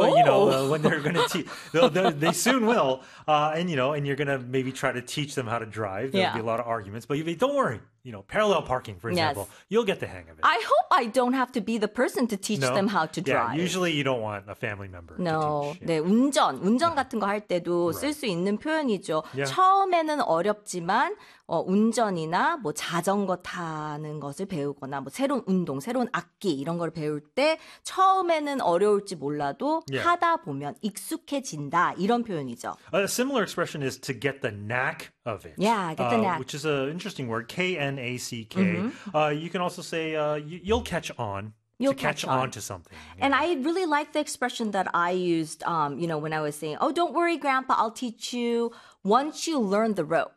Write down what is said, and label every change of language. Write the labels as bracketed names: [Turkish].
[English] But, you know, when they're going to teach, they soon will. And, you know, and you're going to maybe try to teach them how to drive. There'll be a lot of arguments. But don't worry. You know, parallel parking, for example, you'll get the hang of it. I hope I don't have to be the person to teach them how to drive. Yeah, usually you don't want a family member to [Korean] teach. 네, 운전 같은 거 할 때도 쓸 수 있는 표현이죠. 처음에는 어렵지만 운전이나 뭐 자전거 타는 것을 배우거나 뭐 새로운 운동, 새로운 악기 이런 걸 배울 때 처음에는 어려울지 몰라도 하다 보면 익숙해진다 이런 표현이죠. [English] A similar expression is to get the knack of it. Yeah, get the knack. Which is an interesting word, K-N-A-C-K. Mm-hmm. You can also say you'll catch on. You'll to catch on to something. Yeah. And I really like the expression that I used, you know, when I was saying, oh, don't worry, Grandpa, I'll teach you once you learn the ropes.